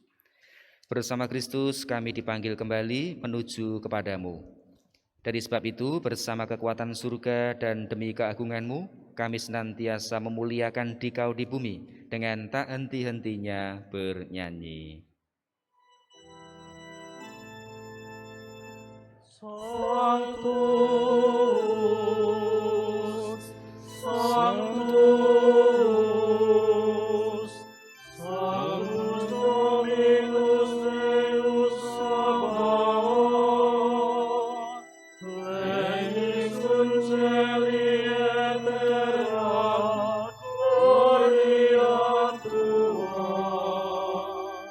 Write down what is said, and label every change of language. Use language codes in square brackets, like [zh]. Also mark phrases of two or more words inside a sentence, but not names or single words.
[id] Bersama Kristus kami dipanggil kembali menuju kepadamu. Dari sebab itu, bersama kekuatan surga dan demi keagungan-Mu, kami senantiasa memuliakan Dikau di bumi dengan tak henti-hentinya bernyanyi. [la] Sanctus, Sanctus, Sanctus Dominus Deus Sabaoth, plenius Coeli et terra gloria Tua.